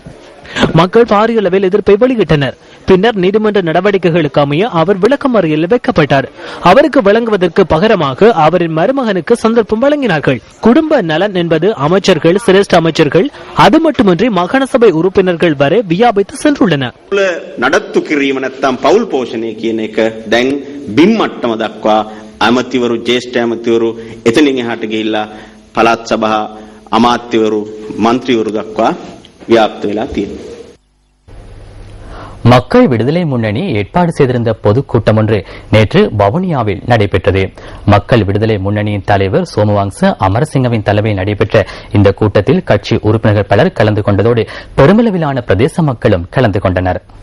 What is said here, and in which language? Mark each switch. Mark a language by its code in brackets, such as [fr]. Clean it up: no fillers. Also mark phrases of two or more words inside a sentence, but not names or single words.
[ta] மக்கள் பாரிய அளவில் எதிர்ப்பை வெளியிட்டனர். பின்னர் நீதிமன்ற நடவடிக்கைகளுக்கு அமைய அவர் விளக்கமறியலில் வைக்கப்பட்டார். அவருக்கு வழங்குவதற்கு பகரமாக அவரின் மருமகனுக்கு சந்தர்ப்பம் வழங்கினார்கள். குடும்ப நலன் என்பது அமைச்சர்கள், சிரேஷ்ட அமைச்சர்கள், அது மட்டுமின்றி மாகாண சபை உறுப்பினர்கள் வரை வியாபித்து சென்றுள்ளனர். [si] නඩත්තු කිරීම නැත්නම් පෞල් පෝෂණය කියන එක දැන් බිම් මට්ටම දක්වා ඇමතිවරු, ජ්‍යෙෂ්ඨ ඇමතිවරු එතනින් එහාට ගිහිල්ලා පළාත් සභා අමාත්‍යවරු, മന്ത്രിවරු දක්වා ව්‍යාප්ත වෙලා තියෙනවා. [ta] மக்கள் விடுதலை முன்னணி ஏற்பாடு செய்திருந்த பொதுக்கூட்டம் ஒன்று நேற்று வவுனியாவில் நடைபெற்றது. மக்கள் விடுதலை முன்னணியின் தலைவர் சோமவங்ச அமரசிங்கவின் தலைமையில் நடைபெற்ற இந்த கூட்டத்தில் கட்சி உறுப்பினர்கள் பலர் கலந்து கொண்டதோடு பெருமளவிலான பிரதேச மக்களும் கலந்து கொண்டனர்.